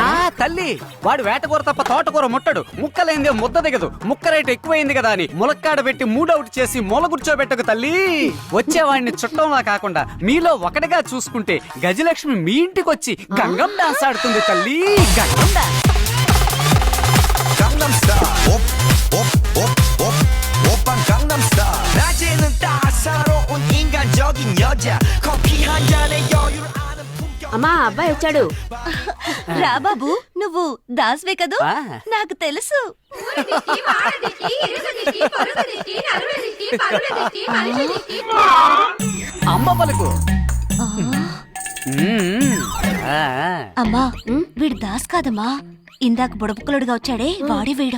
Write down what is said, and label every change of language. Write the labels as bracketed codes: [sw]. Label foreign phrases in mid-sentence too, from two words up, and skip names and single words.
[te] తల్లి, వాడు వేటకూర తప్ప తోటకూర ముట్టడు, ముక్కలైందే ముద్ద దిగదు, ముక్క రేటు ఎక్కువైంది కదా అని ములక్కాడ పెట్టి మూడౌట్ చేసి మూల కూర్చోబెట్టకు తల్లి. వచ్చేవాడిని చుట్టంలా కాకుండా మీలో ఒకటిగా చూసుకుంటే గజలక్ష్మి మీ ఇంటికి వచ్చి గంగం డాన్స్ ఆడుతుంది తల్లి. గంగం డాన్స్. [ko] Gangnam Style. 오빤 Gangnam Style. 낮에는 따사로운 인간적인 여자. 커피 한 잔에 여유를 아는 품격. [te] అమ్మా, అబ్బాయి వచ్చాడు. రా బాబు, నువ్వు దాస్వే కదూ? నాకు తెలుసు. అమ్మ పలుకు. అమ్మా, వీడు దాస్ కాదమ్మా, ఇందాక బుడబుక్కలుడుగా వచ్చాడే వాడే వీడు.